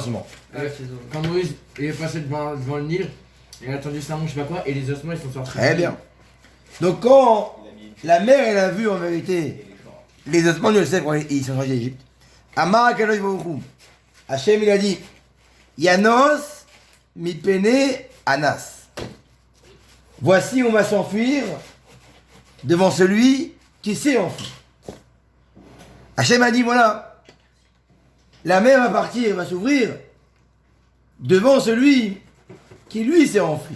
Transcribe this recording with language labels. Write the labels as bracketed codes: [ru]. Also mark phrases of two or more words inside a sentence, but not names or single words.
[fr] Ouais. ses os. Quand Moïse il est passé devant le Nil, il a attendu Salmon, je sais pas quoi, et les ossements ils sont sortis. Très bien. Donc quand Il a mis la mère elle a vu en vérité les corps. les ossements de Yosef quand ils sont sortis d'Égypte, [he] אמר קדוש ברוך השם [fr] il a dit [he] ינוס מי פני הנס. [fr] Voici on va s'enfuir devant celui qui s'est enfui. Hachem a dit voilà, la mer va partir, va s'ouvrir devant celui qui lui s'est enfui.